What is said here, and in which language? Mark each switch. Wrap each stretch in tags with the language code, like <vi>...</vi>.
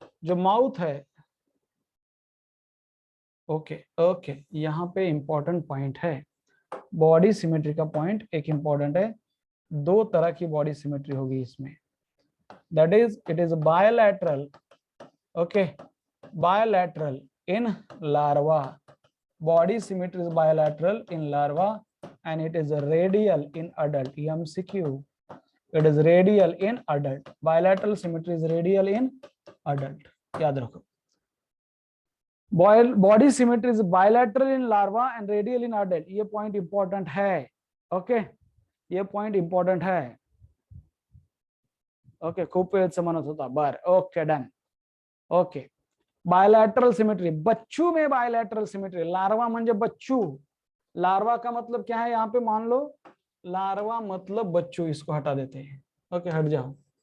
<hi>जो माउथ है, ओके, यहाँ पे इंपॉर्टेंट पॉइंट है, बॉडी सिमेट्री का पॉइंट एक इंपॉर्टेंट है। दो तरह की बॉडी सिमेट्री होगी इसमें,</hi> <en>That is it is bilateral. Okay, bilateral in larva, body symmetry is bilateral in larva and it is radial in adult. MCQ, it is radial in adult. Bilateral symmetry is radial in adult.</en> <hi>याद रखो,</hi> <en>body symmetry is bilateral in larva and radial in adult.</en> <hi>ये point important है। Okay, ये point important है। Okay, खूब से मनत होता बार। Okay, done. Okay, bilateral symmetry, बच्चू में बायलैटरल सिमेट्री। लार्वा</hi> <mr>म्हणजे</mr> <hi>बच्चू, लार्वा का मतलब क्या है? यहाँ पे मान लो लार्वा मतलब बच्चू, इसको हटा देते हैं। ओके, हट जाओ।</hi>